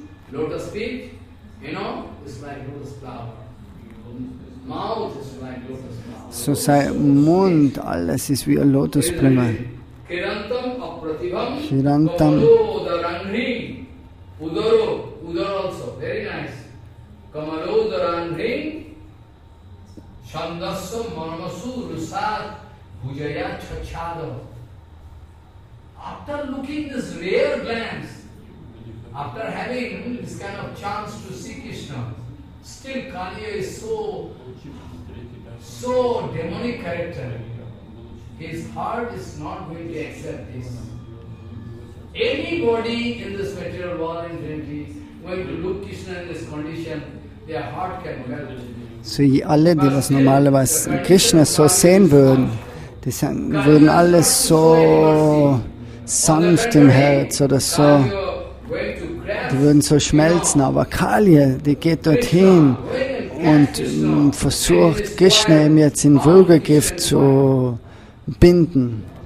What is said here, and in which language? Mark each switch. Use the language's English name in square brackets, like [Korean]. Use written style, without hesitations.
[English] Lotus feet, you know, is like lotus flower. Mouth is like lotus flower. [German] So sein Mund, alles ist wie eine Lotusblume. [Sanskrit] Kirantam apratibham, Kirantam. Kamalo daranhri, Udaro also, very nice. Kamalo daranhri, Shandassam marmasu rusad, Bhujaya chachado. [English] After looking this rare glance, after having this kind of chance to see Krishna, still Kaliya is so demonic character. His heart is not going to accept this. Anybody in this material world in Trinity going to look Krishna in this condition, their heart can melt. [German] So alle, die was normalerweise Krishna so sehen würden, würden alles so sanft im Herz oder so. Die würden so schmelzen, aber Kaliya, die geht dorthin und versucht Krishna eben jetzt in Würgegift zu binden.